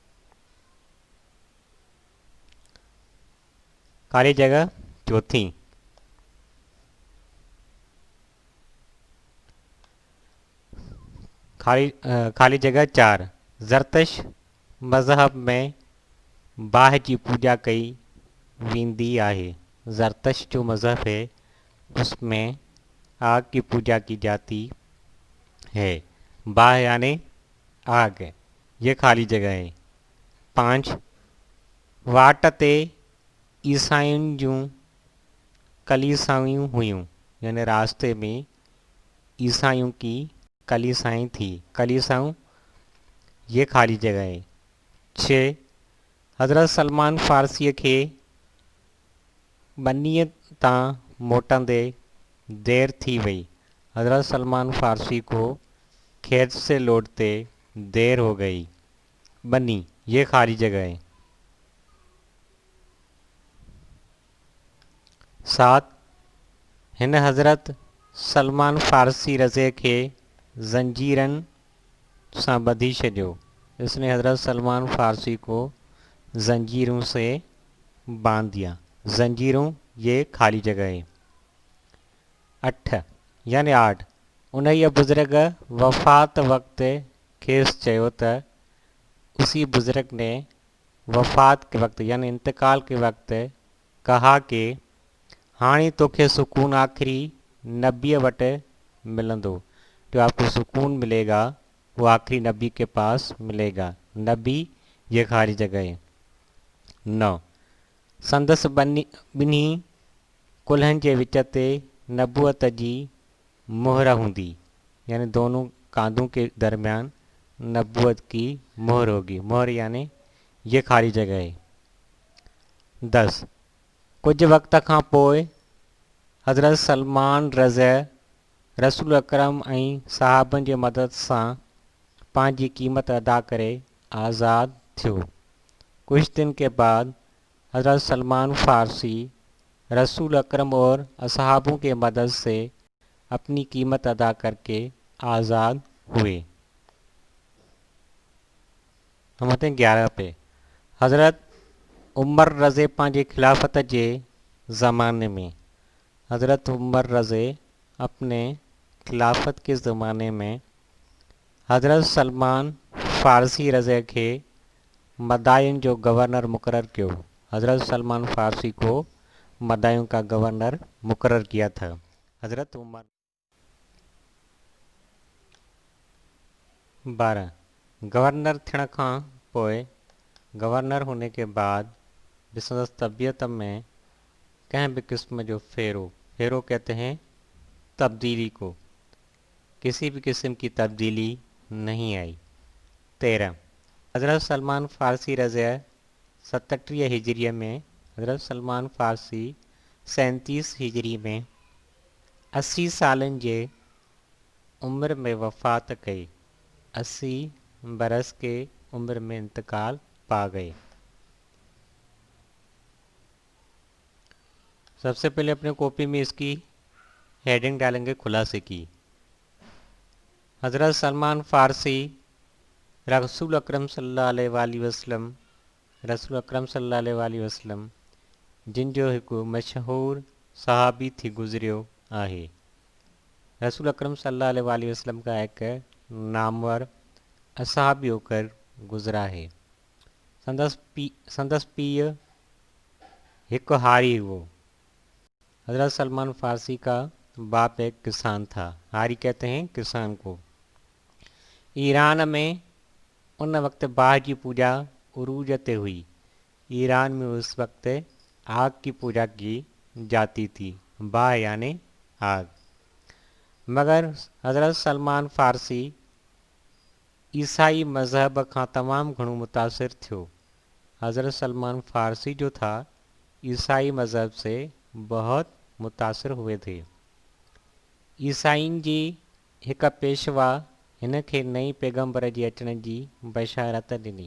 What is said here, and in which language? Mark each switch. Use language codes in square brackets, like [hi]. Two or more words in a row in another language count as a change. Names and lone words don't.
[hi] खाली जगह चौथी, खाली जगह 4, [sd] ज़रतश मज़हब में बाह की पूजा कई वेंदी आहे। [hi] ज़रतश जो मज़हब है उसमें आग की पूजा की जाती है। बाह यानी आग, ये खाली जगह है। 5, [sd] वाट ते ईसायुनि जूं कलीसायूं हुयूं, [hi] यानी रास्ते में ईसाइयों की कलीसाएं थी। कलीसाऊं ये खाली जगह है। [sd] 6, हज़रत सलमान फारसी के बनीअ तां मोटंदे देर थी वई। [hi] हज़रत सलमान फारसी को खेत से लौटते देर हो गई। बनी ये खाली जगह है। 7, [sd] हिन हज़रत सलमान फारसी रज़े के ज़ंजीरनि सां ॿधी छॾियो। [hi] इसने हज़रत सलमान फारसी को ज़ंजीरों से बांध दिया। ज़ंजीरों ये खाली जगह है। 8 यानी 8, [sd] उन्हीअ बुज़ुर्ग वफ़ात वक़्त खेसि चयो त [hi] उसी बुज़ुर्ग ने वफ़ात के वक़्त यानी इंतकाल के वक़्त कहा कि [sd] हाणे तोखे सुकून आखिरी नबीअ वटि मिलंदो। [hi] जो आपको सुकून मिलेगा वो आखिरी नबी के पास मिलेगा। नबी ये खाली जगह है। 9, [sd] संदसि ॿिन्ही कुल्हनि जे विच ते नबूअत जी मोहर हूंदी, [hi] यानी दोनों कांधों के दरमियान नबूअत की मोहर होगी। मोहर यानी ये खाली जगह है। [sd] 10 कुछ वक़्त खां पोइ हज़रत सलमान रज़ा रसूल अकरम ऐं सहाबनि जे मदद सां पंहिंजी क़ीमत अदा करे आज़ाद थियो। [hi] कुछ दिन के बाद हज़रत सलमान फ़ारसी रसूल अकरम और असहाबों के मदद से अपनी कीमत अदा करके आज़ाद हुए। हम आते हैं 11 पे। हज़रत उमर रज़े [sd] पंहिंजे खिलाफत जे [hi] ज़माने में, हज़रत उमर रज़े अपने खिलाफत के ज़माने में हज़रत सलमान फ़ारसी रज़े के मदाइन जो गवर्नर मुकर्रर किया। हज़रत सलमान फ़ारसी को मदाइन का गवर्नर मुकर्रर किया था। [sd] हज़रत उमर 12 गवर्नर थियण खां पोइ, [hi] गवर्नर होने के बाद भी संदसि तबीयत में कहीं भी [sd] किस्म जो फेरो [hi] कहते हैं तब्दीली को, किसी भी किस्म की तब्दीली नहीं आई। [sd] 13 हज़रत सलमान फ़ारसी रज़ा 37 हिजरी में, हज़रत सलमान फ़ारसी 37 हिजरी में 80 सालनि जे उम्र में वफ़ात कई। [hi] 80 बरस के उम्र में इंतकाल पा गए। सबसे पहले अपने कॉपी में इसकी हेडिंग डालेंगे खुलासे की। [sd] हज़रत सलमान फ़ारसी रसूल अकरम सल्लल्लाहु अलैहि वसल्लम, रसूल अकरम सल्लल्लाहु अलैहि वसल्लम जिन जो एक मशहूर सहाबी थी गुज़रियो आहे। [hi] रसूल अकरम सल्लल्लाहु अलैहि वसल्लम का एक नामवर असहाबी होकर गुज़रा है। [sd] संदस पीय एक हारी हुओ। [hi] हज़रत सलमान फ़ारसी का बाप एक किसान था। हारी कहते हैं किसान को। [sd] ईरान में उन वक्त बाह की पूजा उरूज ते हुई। [hi] ईरान में उस वक्त आग की पूजा की जाती थी। बाह यानी आग। [sd] मगर हज़रत सलमान फ़ारसी ईसाई मज़हब खां तमामु घणो मुतासिर थियो। [hi] हज़रत सलमान फ़ारसी जो था ईसाई मज़हब से बहुत मुतासिर हुए थे। [sd] ईसाइन जी हिक पेशवा हिन खे नई पैगम्बर जे अचण जी बशारत ॾिनी।